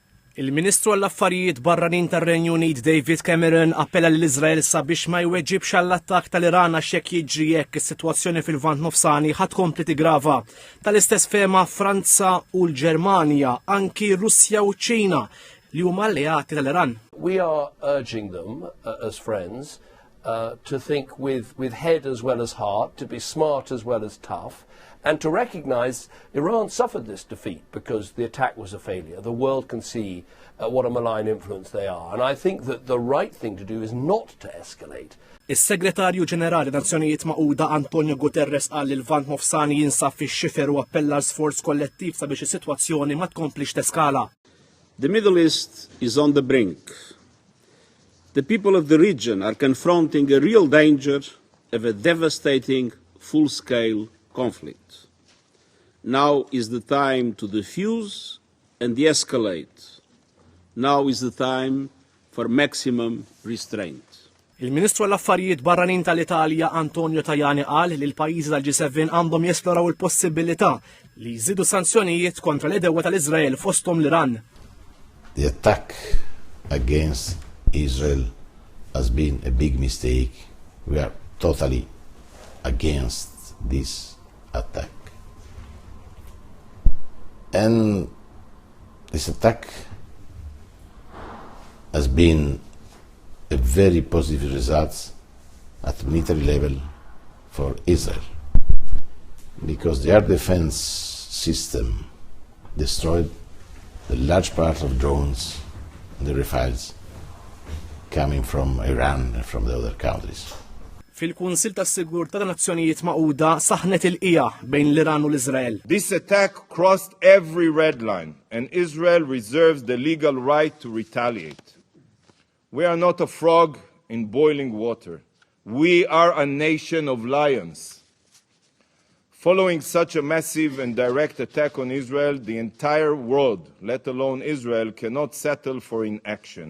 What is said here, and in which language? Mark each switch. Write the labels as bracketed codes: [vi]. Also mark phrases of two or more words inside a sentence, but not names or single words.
[mt] Il-Ministru għall-Affarijiet Barranin tar-Renju Unit David Cameron appella lill-Iżrael sabiex ma jweġġibx għall-attakk tal-Iran għax jekk jiġri hekk is-sitwazzjoni fil-Lvant Nofsani ħadd tkompli tigrava. Tal-istess fehma Franza u l-Ġermanja, anki Russja u ċ-Ċina li huma alleati tal-Iran. [en] We are urging them as friends to think with head as well as heart, to be smart as well as tough, and to recognise Iran suffered this defeat because the attack was a failure. The world can see what a malign influence they are. And I think that the right thing to do is not to escalate. [mt] Is-Segretarju Ġenerali Nazzjonijiet Magħquda Antonio Guterres qal li l-Lvant Nofsani jinsab fix-xifer u appella l-sforz kollettiv sabiex is-sitwazzjoni ma tkomplix teskala. [en] The Middle East is on the brink. The people of the region are confronting a real danger of a devastating full-scale conflict. Now is the time to defuse and de-escalate. Now is the time for maximum restraint. [mt] Il-Ministru għall-Affarijiet Barranin tal-Italja Antonio Tajani qal li l-pajjiżi tal-G7 għandhom jesploraw il-possibilità li jżidu sanzjonijiet kontra l-edewa tal-Iżrael fosthom l-Iran. [en] The attack against Israel has been a big mistake. We are totally against this attack. And this attack has been a very positive result at military level for Israel, because the air defense system destroyed a large part of drones and the rafales coming from Iran and from the other countries. [mt] Fil-Kunsil tas-Sigurtà tan-Nazzjonijiet Magħquda saħnet il-qija bejn l-Iran u l-Iżrael. [en] This attack crossed every red line, and Israel reserves the legal right to retaliate. We are not a frog in boiling water. We are a nation of lions. Following such a massive and direct attack on Israel, the entire world, let alone Israel, cannot settle for inaction.